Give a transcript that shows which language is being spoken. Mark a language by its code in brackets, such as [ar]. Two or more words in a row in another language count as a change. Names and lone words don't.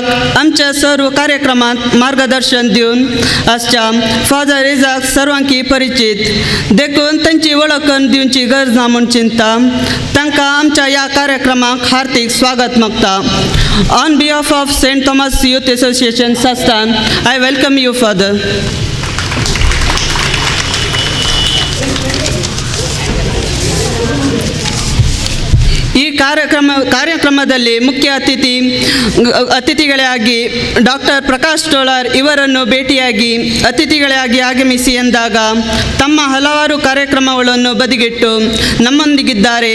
[kok] आमच्या सर्व कार्यक्रमांत मार्गदर्शन दिवन आसच्या फादर एजाक सर्वांकी परिचित देखून तांची वळख करून दिवची गरज ना म्हूण चिंता. तांकां आमच्या ह्या कार्यक्रमाक हार्दिक स्वागत मागता. [en] on behalf of Saint Thomas Youth Association संस्थान I welcome you Father. [kn] ಈ ಕಾರ್ಯಕ್ರಮದಲ್ಲಿ ಮುಖ್ಯ ಅತಿಥಿಗಳಾಗಿ ಡಾಕ್ಟರ್ ಪ್ರಕಾಶ್ ಟೋಳರ್ ಇವರನ್ನು ಭೇಟಿಯಾಗಿ ಅತಿಥಿಗಳಾಗಿ ಆಗಮಿಸಿ ಎಂದಾಗ ತಮ್ಮ ಹಲವಾರು ಕಾರ್ಯಕ್ರಮಗಳನ್ನು ಬದಿಗಿಟ್ಟು ನಮ್ಮೊಂದಿಗಿದ್ದಾರೆ.